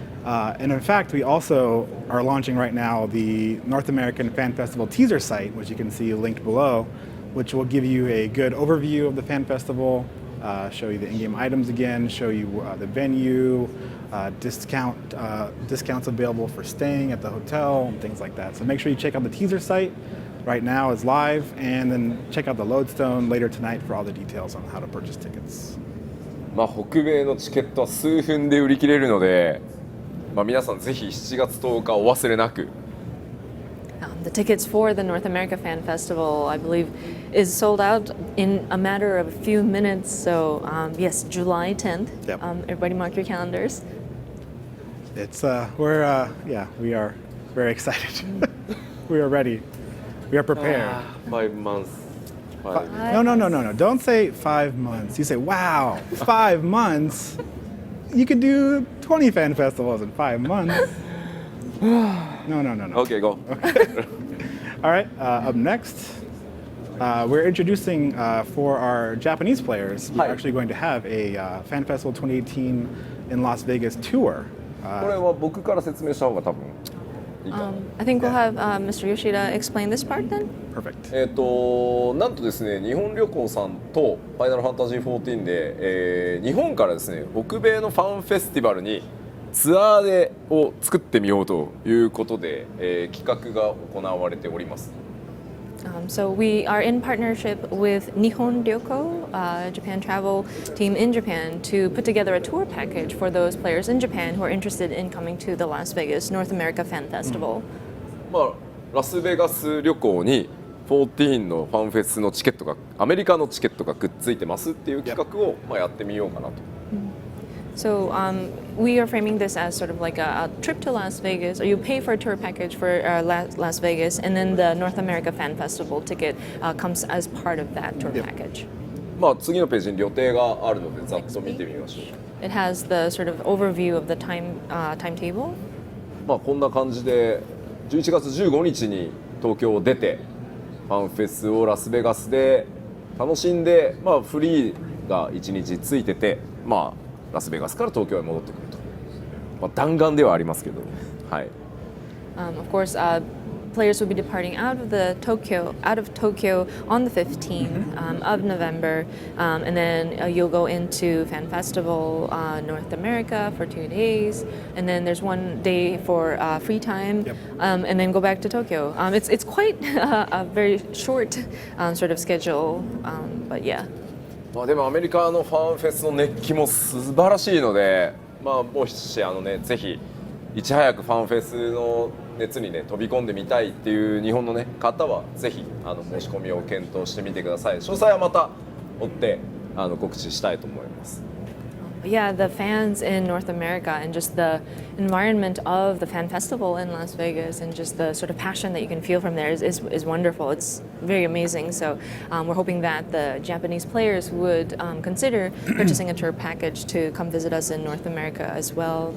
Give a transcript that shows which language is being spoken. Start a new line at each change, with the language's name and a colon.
English: And in fact, we also are launching right now the North American Fan Festival teaser site, which you can see linked below, which will give you a good overview of the Fan Festival, show you the in-game items again, show you the venue, discounts available for staying at the hotel, and things like that. So make sure you check out the teaser site. Right now is live, and then check out the Lodestone later tonight for all the details on how to purchase tickets.
Japanese: 北米のチケットは数分で売り切れるので、皆さんぜひ7月10日お忘れなく。
English: The tickets for the North America Fan Festival, I believe, is sold out in a matter of a few minutes. So yes, July 10th. Yep. Everybody mark your calendars. It's we are very excited. We are ready. We are prepared. 5 months. No. Don't say 5 months. You say, wow, 5 months? You could do 20 fan festivals in 5 months. No. Okay, go. All right, up next, we're introducing for our Japanese players, we're actually going to have a Fan Festival 2018 in Las Vegas tour.
Japanese: これは僕から説明した方が多分いいかな。
English: I think we'll have Mr. Yoshida explain this part then. Perfect.
Japanese: なんとですね、日本旅行さんとファイナルファンタジー14で、日本からですね、北米のファンフェスティバルにツアーを作ってみようということで、企画が行われております。
English: So we are in partnership with Nihon Ryoko, Japan travel team in Japan, to put together a tour package for those players in Japan who are interested in coming to the Las Vegas North America Fan Festival.
Japanese: ラスベガス旅行に14のファンフェスのチケットがアメリカのチケットがくっついてますっていう企画をやってみようかなと。
English: So we are framing this as sort of like a trip to Las Vegas, or you pay for a tour package for Las Vegas, and then the North America Fan Festival ticket comes as part of that tour package.
Japanese: 次のページに予定があるのでざっと見てみましょう。
English: It has the sort of overview of the timetable.
Japanese: こんな感じで、 11月15日に東京を出てファンフェスをラスベガスで楽しんで、フリーが1日ついてて、ラスベガスから東京へ戻ってくると、弾丸ではありますけど、はい。
English: Of course, players will be departing out of Tokyo on the 15th of November, and then you'll go into Fan Festival North America for 2 days, and then there's 1 day for free time, and then go back to Tokyo. It's quite a very short sort of schedule, but yeah.
Japanese: でもアメリカのファンフェスの熱気も素晴らしいので、もうしぜひいち早くファンフェスの熱にね飛び込んでみたいっていう日本のね方はぜひ申し込みを検討してみてください。詳細はまた追って告知したいと思います。
English: Yeah, the fans in North America and just the environment of the fan festival in Las Vegas and just the sort of passion that you can feel from there is wonderful. It's very amazing. So we're hoping that the Japanese players would consider purchasing a tour package to come visit us in North America as well.